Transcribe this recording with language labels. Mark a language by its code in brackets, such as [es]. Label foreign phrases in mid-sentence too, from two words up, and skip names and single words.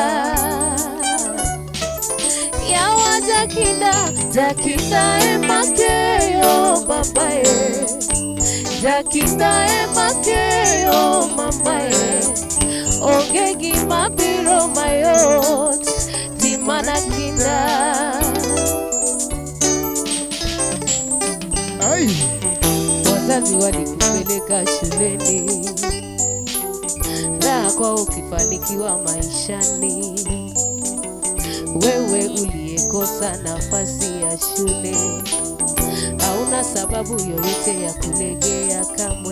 [luo] Yawa jakinda, jakinda emakeyo babae, jakinda emakeyo mamae, ogegi mabiro mayot timana kinda. Ai. [sw] Wazazi walikupeleka shuleni, raha kwa ukifanikiwa maishani. Wewe uliyekosa nafasi ya shule, hauna sababu yoyote ya kulegea kamwe.